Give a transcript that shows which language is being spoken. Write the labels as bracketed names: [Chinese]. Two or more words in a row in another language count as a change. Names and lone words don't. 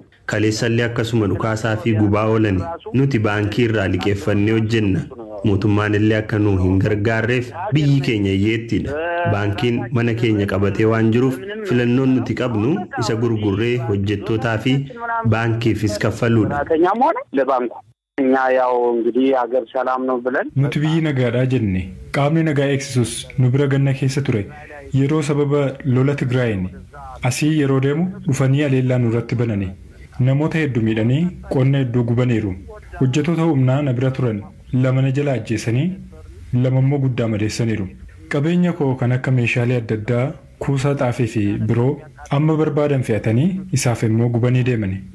[Oromo] Kaleessallee akkasuma dhukaasaa fi gubaa oolan nuti baankii irraa liqeeffannee hojjenna. Mootummaan illee akka nu hin gargaarreef biyyi keenya hiyyeettidha. Baankiin mana keenya qabatee waan jiruuf filannoon nuti qabnu isa gurgurree hojjettootaa fi baankiifis kaffaluudha. [Amharic] እኛ ያው እንግዲህ ሀገር ሰላም ነው ብለን [Oromo] nuti biyyi nagaadhaa jenne qaamni nagaa eegsisus nu bira ganna keessa ture yeroo sababa lola Tigraayin asii yeroo deemu dhufanii aleellaa nurratti banane namoota hedduu miidhanii qonna hedduu gubaniiru hojjettoota humnaa na bira turan lama na jala ajjeesanii lama immoo guddaa madeessaniiru qabeenya koo kan akka meeshaalee adda addaa kuusaa xaafii fi biroo amma barbaadan fe'atanii isaaf immoo gubanii deemani.